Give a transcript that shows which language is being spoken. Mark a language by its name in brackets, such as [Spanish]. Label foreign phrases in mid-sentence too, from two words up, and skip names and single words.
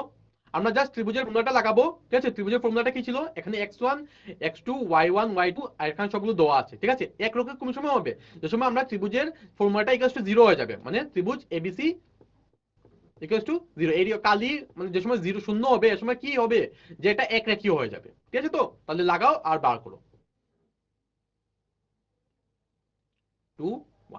[Bangla] আমরা জাস্ট ত্রিভুজের ফর্মুলাটা লাগাবো, ঠিক আছে। ত্রিভুজের ফর্মুলাটা কি ছিল, এখানে x1 x2 y1 y2 আর এখানে সবগুলো দেওয়া আছে, ঠিক আছে। একরৈখিক কোন সময় হবে, যে সময় আমরা ত্রিভুজের ফর্মুলাটা [English] equal to [Bangla] 0 হয়ে যাবে, মানে ত্রিভুজ এবিসি [English] equal to [Bangla] 0, এই কালি মানে যে সময় 0 শূন্য হবে, এ সময় কি হবে, যে এটা একরেখীয় হয়ে যাবে, ঠিক আছে। তো তাহলে লাগাও আর বার করো, 2 1।